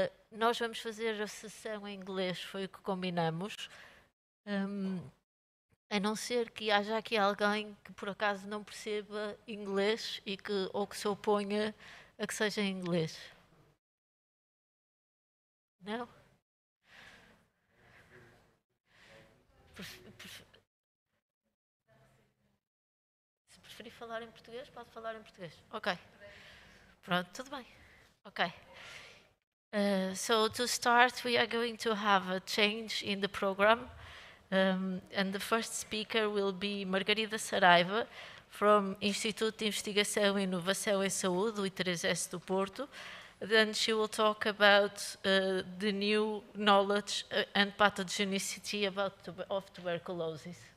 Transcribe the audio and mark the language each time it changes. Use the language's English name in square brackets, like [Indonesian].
[Portuguese] Nós vamos fazer a sessão em inglês, foi o que combinamos, a não ser que haja aqui alguém que por acaso não perceba inglês ou que se oponha a que seja em inglês. Não? Se preferir falar em português, pode falar em português. Ok. Pronto, tudo bem. Ok. [English] So to start, we are going to have a change in the program. And the first speaker will be Margarida Saraiva, from Instituto de Investigação e Inovação em Saúde, o ITRES do Porto. Then she will talk about the new knowledge and pathogenicity of tuberculosis.